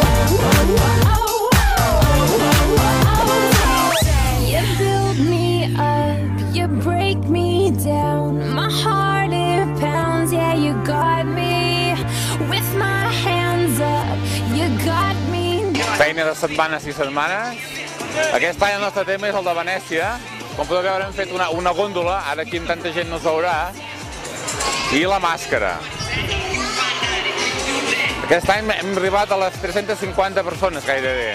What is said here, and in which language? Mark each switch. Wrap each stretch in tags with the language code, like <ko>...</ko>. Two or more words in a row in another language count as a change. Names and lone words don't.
<en>You build me up, you break me down. My heart it pounds, yeah, you got me. With my hands up, you got me.</en> <ca>Feina de setmanes i setmanes. Aquest any el nostre tema és el de Venècia. Com podeu veure hem fet una góndola, ara aquí amb tanta gent no es veurà. I la màscara. Aquest any hem arribat a les 350 persones gairebé.</ca>